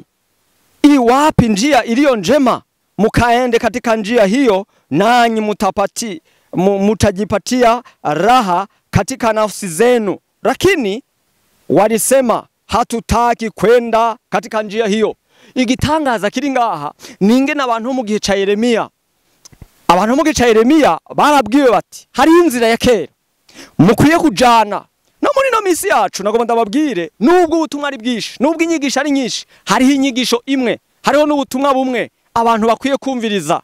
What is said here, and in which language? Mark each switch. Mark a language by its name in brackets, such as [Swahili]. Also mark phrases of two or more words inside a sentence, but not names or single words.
[Swahili] Iwapi njia iliyo njema, mukaende katika njia hiyo, nanyi mutajipatia raha katika nafsi zenu. Lakini walisema hatutaki kwenda katika njia hiyo. [Rundi] Igitangaza kiri ngaha ningene abantu mu gihe ca Yeremiya, abantu mu gihe ca Yeremiya barabwiwe bati hari inzira ya kera mukwiye kujana. No muri no misi yacu nagomba ndababwire, nubwo ubutumwa ari bwishi, nubwo inyigisho ari nyinshi, hariho inyigisho imwe, hariho n'ubutumwa bumwe abantu bakwiye kumviriza.